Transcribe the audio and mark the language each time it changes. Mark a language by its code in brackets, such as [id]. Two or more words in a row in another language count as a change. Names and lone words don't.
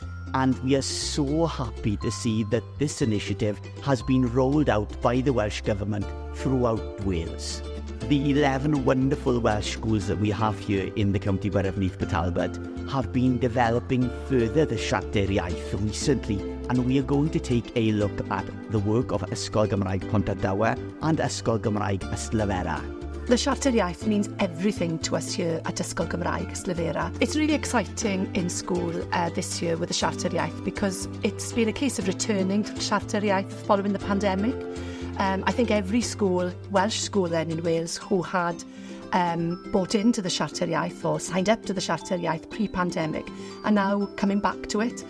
[en] And we are so happy to see that this initiative has been rolled out by the Welsh Government throughout Wales. The 11 wonderful Welsh schools that we have here in the County Borough of Neath Port Talbot have been developing further the Siarter Iaith recently, and we are going to take a look at the work of Ysgol Gymraeg Pontardawe and Ysgol Gymraeg Ystalyfera. The Siarter Iaith means everything to us here at Ysgol Gymraeg Ystalyfera. It's really exciting in school this year with the Siarter Iaith because it's been a case of returning to the Siarter Iaith following the pandemic. I think every school, Welsh school then in Wales, who had bought into the Siarter Iaith or signed up to the Siarter Iaith pre-pandemic are now coming back to it.